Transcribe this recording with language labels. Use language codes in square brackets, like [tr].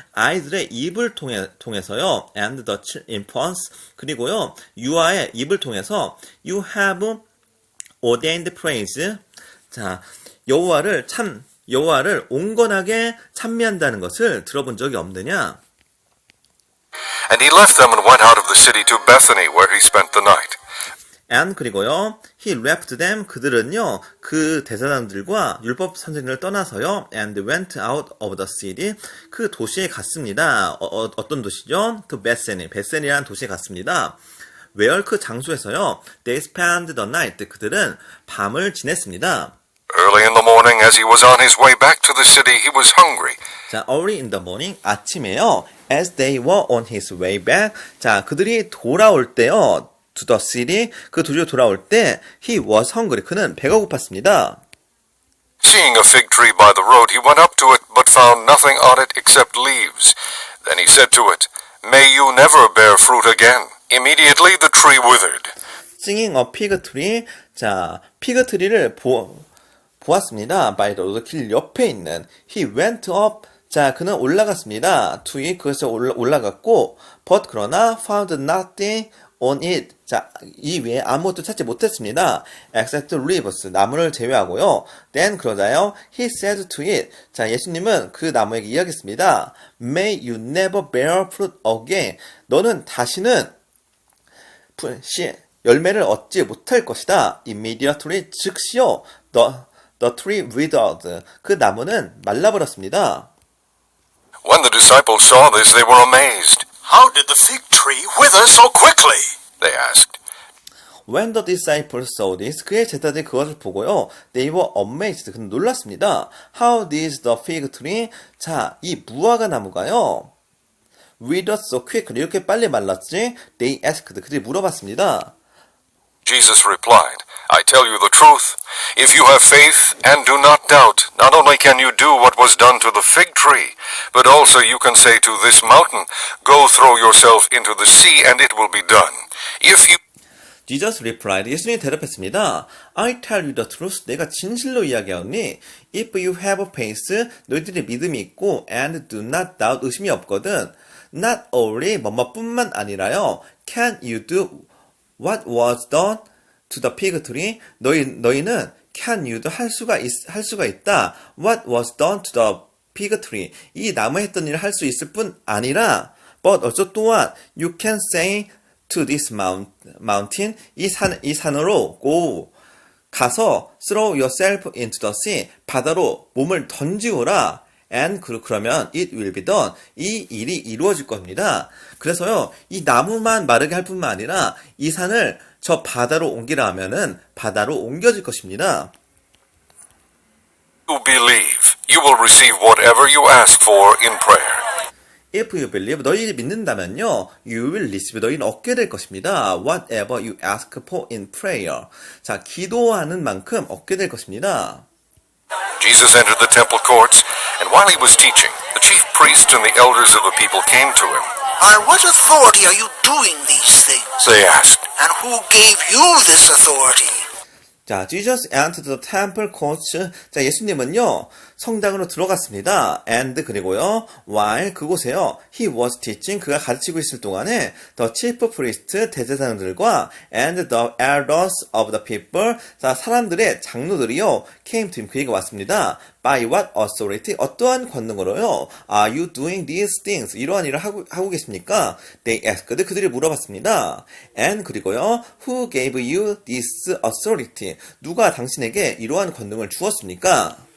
[ko] 아이들의 입을 통해서요. [en] And the infants. [ko] 그리고요. 유아의 입을 통해서 [en] You have ordained praise. [ko] 자, 여호와를 온건하게 찬미한다는 것을 들어본 적이 없느냐? [en] And he left them and went out of the city to Bethany, where he spent the night. And [ko] 그리고요, [en] he left them, [ko] 그들은요, 그 대제사장들과 율법 선생들을 떠나서요, [en] and went out of the city, [ko] 그 도시에 갔습니다. 어떤 도시죠? [en] To Bethany, [ko] 베세니라는 도시에 갔습니다. [en] Where [ko] 그 장소에서요, [en] they spent the night, [ko] 그들은 밤을 지냈습니다. [en] Early in the morning, as he was on his way back to the city, he was hungry. 자, early in the morning, [ko] 아침에요, [en] as they were on his way back, [ko] 자, 그들이 돌아올 때요, [en] to the city, [ko] 그 도시로 돌아올 때, [en] he was hungry, [ko] 그는 배가 고팠습니다. [en] Seeing a fig tree by the road, he went up to it, but found nothing on it except leaves. Then he said to it, "May you never bear fruit again." Immediately the tree withered. Singing a fig tree, [ko] 자, 피그 트리를 보았습니다. [en] by the road, [ko] 길 옆에 있는, [en] he went up, [ko] 자, 그는 올라갔습니다. [en] to it, [ko] 그것에 올라갔고, [en] but [ko] 그러나 [en] found nothing on it, [ko] 자, 이 외에 아무것도 찾지 못했습니다. [en] except leaves, [ko] 나무를 제외하고요. [en] then [ko] 그러자요, [en] he said to it, [ko] 자, 예수님은 그 나무에게 이야기했습니다. [en] May you never bear fruit again. [ko] 너는 다시는 열매를 얻지 못할 것이다. [en] Immediately, [ko] 즉시요, [en] the tree withered. [ko] 그 나무는 말라버렸습니다. [en] When the disciples saw this, they were amazed. How did the fig tree wither so quickly? They asked. When the disciples saw this, [ko] 그의 제자들이 그것을 보고요, [en] they were amazed. [ko] 그는 놀랐습니다. [en] How did the fig tree, [ko] 자, 이 무화과 나무가요, [en] withered so quickly, [ko] 이렇게 빨리 말랐지? [en] They asked, [ko] 그들이 물어봤습니다. [en] Jesus replied, "I tell you the truth. If you have faith and do not doubt, not only can you do what was done to the fig tree, but also you can say to this mountain, 'Go throw yourself into the sea,' and it will be done. If you..." Jesus replied, [ko] 예수님이 대답했습니다. [en] I tell you the truth, [ko] 내가 진실로 이야기하오니, [en] if you have faith, [ko] 너희들이 믿음이 있고, [en] and do not doubt, [ko] 의심이 없거든, [en] not only [ko] 뭐뭐뿐만 아니라요, [en] can you do what was done to the fig tree? [ko] 너희는 [en] can you [ko] 도 할 수가 있다. [en] What was done to the fig tree? [ko] 이 나무에 했던 일을 할 수 있을 뿐 아니라, [en] but also [ko] 또한 [en] you can say to this mountain, [ko] 이 산으로 가서 [en] throw yourself into the sea, [ko] 바다로 몸을 던지오라. [en] And [ko] 그러면 [en] it will be done. [ko] 이 일이 이루어질 겁니다. 그래서요, 이 나무만 마르게 할 뿐만 아니라 이 산을 저 바다로 옮기라 하면은 바다로 옮겨질 것입니다. [en] You believe, you will receive whatever you ask for in prayer. If you believe, [ko] 너희들이 믿는다면요, [en] you will receive, [ko] 너희는 얻게 될 것입니다. [en] Whatever you ask for in prayer. [ko] 자, 기도하는 만큼 얻게 될 것입니다. [en] Jesus entered the temple courts, and while he was teaching, the chief priests and the elders of the people came to him. By what authority are you doing these things? They asked, And who gave you this authority? 자, Jesus entered the temple courts. [ko] 자, 예수님은요, 성당으로 들어갔습니다. [en] And [ko] 그리고요, [en] while [ko] 그곳에요, [en] he was teaching, [ko] 그가 가르치고 있을 동안에 [en] the chief priest, [ko] 대제사장들과 [en] and the elders of the people, [ko] 자, 사람들의 장로들이요, [en] came to him, [ko] 그에게 왔습니다. [en] By what authority? [ko] 어떠한 권능으로요? [en] Are you doing these things? [ko] 이러한 일을 하고 계십니까? [en] They asked. [ko] 그들이 물어봤습니다. [en] And [ko] 그리고요, [en] who gave you this authority? [ko] 누가 당신에게 이러한 권능을 주었습니까?